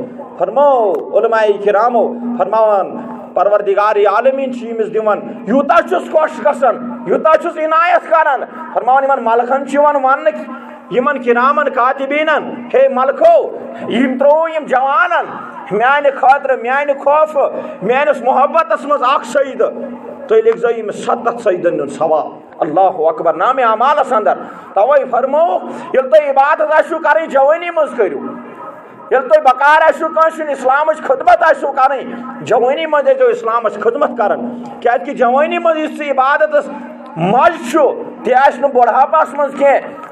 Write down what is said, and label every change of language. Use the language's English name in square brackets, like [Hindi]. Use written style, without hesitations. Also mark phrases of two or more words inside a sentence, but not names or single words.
[Kashmiri] فرمو علماء کرامو فرماوان پروردگار عالمیٖن چھُ ییٚمِس دِوان یوٗتاہ چھُس خۄش گژھان، یوٗتاہ چھُس عنایت کران. فرماوان یِمن ملکن چھُ یِوان وننہٕ یِمن کرامن کاتبیٖنن ہے ملکو یِم ترٛوو یِم جوانن میانہِ خٲطرٕ میانہِ خوفہٕ میٲنِس محبتس منٛز اکھ سجدٕ، تُہۍ لیکھزیو ییٚمِس 70 سجدن ہُنٛد ثواب. [Arabic] اللہ اکبر نامِ اعمالس اندر. [Kashmiri] توے فرمووُکھ ییٚلہِ تُہۍ عبادت آسِو کرٕنۍ جوٲنی منٛز کٔرِو، ییٚلہِ تُہۍ بکار آسِو کٲنٛسہِ ہُنٛد اسلامٕچ خدمت آسِو کرٕنۍ جوٲنی منٛز ٲسۍزیو اسلامٕچ خدمت کران. کیازِ کہِ جوٲنی منٛز یُس ژٕ عبادتس مزٕ چھُ تہِ آسہِ نہٕ بُڑھاپس منٛز کینٛہہ.